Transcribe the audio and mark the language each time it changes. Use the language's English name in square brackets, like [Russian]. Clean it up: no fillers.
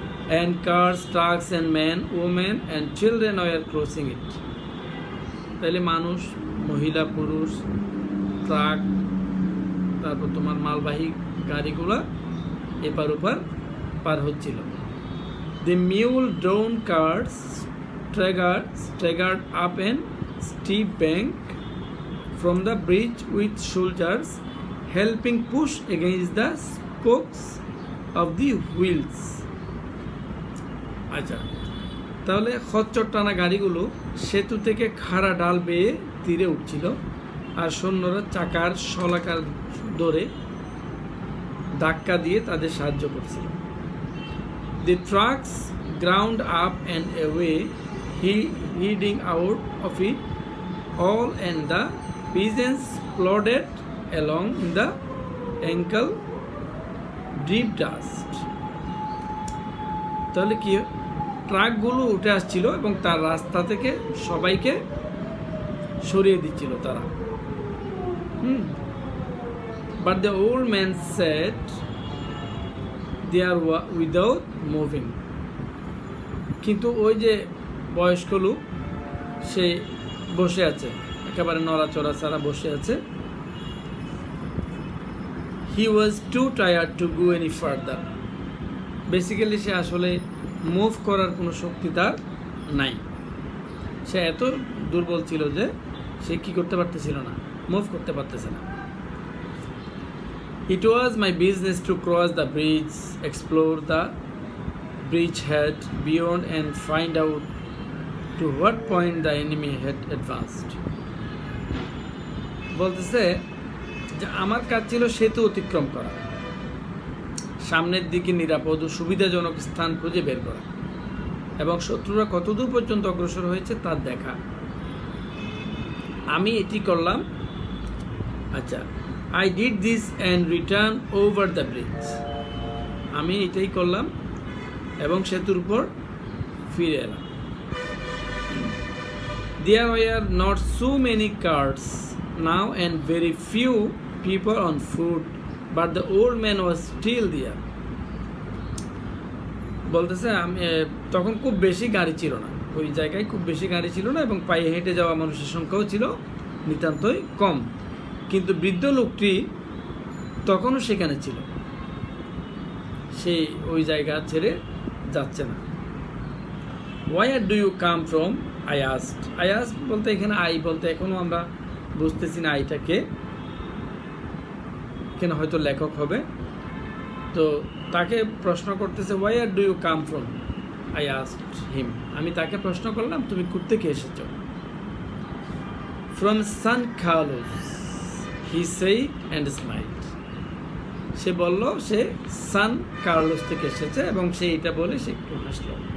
[English] And cars, trucks and man, women and children were crossing it. [Bangla] তাহলে মানুষ, মহিলা, পুরুষ, ট্রাক, তারপর তোমার মালবাহী গাড়িগুলা এপার ওপার পার হচ্ছিল। [English] The mule drawn cars staggered up an steep bank from the bridge with soldiers helping push against the spokes of the wheels. [Bangla] আচ্ছা, তাহলে খচ্চর টানা গাড়িগুলো সেতু থেকে খাড়া ডাল বেয়ে তীরে উঠছিল, আর সৈন্যরা চাকার শলাকার ধরে ধাক্কা দিয়ে তাদের সাহায্য করছিল। [English] The trucks ground up and away heading out of it all, and the peasants plodded along in the ankle deep dust. [Bangla] তাহলে কি ট্রাকগুলো উঠে আসছিল এবং তার রাস্তা থেকে সবাইকে সরিয়ে দিচ্ছিল তারা। [English] But the old man said they are without moving. [Bangla] কিন্তু ওই যে বয়স্ক লোক সে বসে আছে, একেবারে নড়াচড়া ছাড়া বসে আছে। [English] He was too tired to go any further. [Bangla] Basically সে আসলে মুভ করার কোনো শক্তি তার নাই। সে এত দুর্বল ছিল যে সে কি করতে পারতেছিল না, মুভ করতে পারতেছে না। [English] It was my business to cross the bridge, explore the bridgehead beyond, and find out to what point the enemy had advanced. [Bangla] বলতেছে যে আমার কাজ ছিল সেতু অতিক্রম করা, সামনের দিকে নিরাপদ ও সুবিধাজনক স্থান খুঁজে বের করা এবং শত্রুরা কতদূর পর্যন্ত অগ্রসর হয়েছে তা দেখা। আমি এটি করলাম। [English] আচ্ছা, I did this and returned over the bridge. [Bangla] আমি এটাই করলাম এবং সেতুর উপর ফিরে এলাম। [English] There were not so many cars now and very few people on foot, but the old man was still there. [Bangla] বলতেছে আমি তখন খুব বেশি গাড়ি ছিল না, ওই জায়গায় খুব বেশি গাড়ি ছিল না এবং পায়ে হেঁটে যাওয়া মানুষের সংখ্যাও ছিল নিতান্তই কম, কিন্তু বৃদ্ধ লোকটি তখনও সেখানে ছিল, সে ওই জায়গা ছেড়ে যাচ্ছে না। [English] Where do you come from? I asked. [Bangla] I asked বলতে এখানে আই বলতে এখনো আমরা বুঝতেছি না আইটাকে, কেন হয়তো লেখক হবে। তো তাকে প্রশ্ন করতেছে [English] where do you come from? I asked him. [Bangla] আমি তাকে প্রশ্ন করলাম তুমি কোত্থেকে এসেছো? [English] From San Carlos, he said and smiled. [Bangla] সে বলল সে সান কার্লোস থেকে এসেছে এবং সে এটা বলে সে একটু হাসল।